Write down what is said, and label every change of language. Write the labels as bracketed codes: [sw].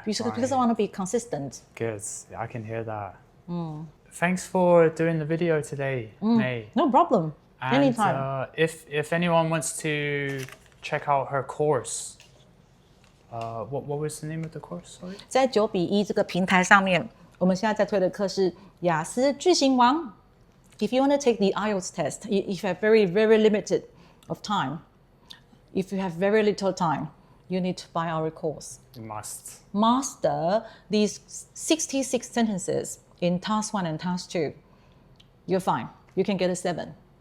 [en] Because I want to be consistent. Good. I can hear that. Thanks for doing the video today, May. No problem. And, anytime. If anyone wants to check out her course, what was the name of the course? Sorry? [zh] 在9:1这个平台上面，我们现在在推的课是雅思句型王。 [en] If you want to take the IELTS test, if you have very limited of time, if you have very little time, you need to buy our course. You must. Master these 66 sentences in task 1 and task 2. You're fine. You can get a 7.